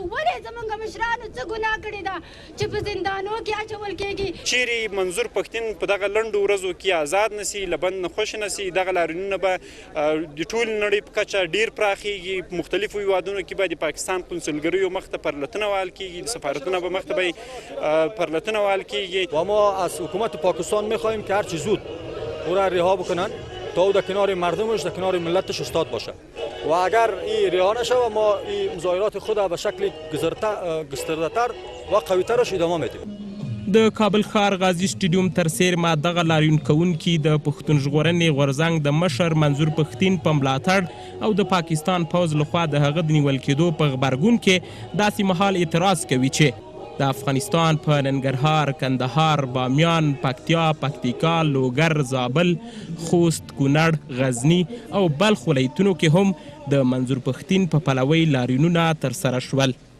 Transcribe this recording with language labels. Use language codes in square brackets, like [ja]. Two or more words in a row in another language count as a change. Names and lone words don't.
[ps] ولې زموږ مشرانو څه ګناه کړې ده چې په زندانو کې اچول کېږي؟ چیرې منظور پښتین په دغه لنډو ورځو کې آزاد نسی، له بند نه خوشي نسی، دغه لاریونونه به د ټول نړۍ په کچه ډیر پراخیږي. مختلفو هیوادونو کې به د پاکستان قونسلګریو مخ ته پرلتونه وهل کېږي، سفارتونه به مخ ته به پرلتونه وهل کېږي. [fa] و ما از حکومت پاکستان میخواهیم که هرچی زود او را رها بکنن تا او در کنار مردمش، در کنار ملتش استاد باشه و اگر این رها نشه و ما این مظاهرات خود به شکل گسترده‌تر و قوی‌ترش ادامه میدیم. [ps] د کابل ښار غازي سټیډیوم تر څیرمه دغه لاریون کوونکي د پښتون ژغورنې غورځنګ د مشر منظور پښتین په ملاتړ او د پاکستان پوځ لخوا د هغه د نیول کېدو په غبرګون کې داسې مهال اعتراض کوي چې د افغانستان په ننګرهار، کندهار، بامیان، پکتیا، پکتیکا، لوګر، زابل، خوست، کونړ، غزني او بلخ ولایتونو کې هم د منظور پښتین په پلوۍ لاریونونه ترسره شول.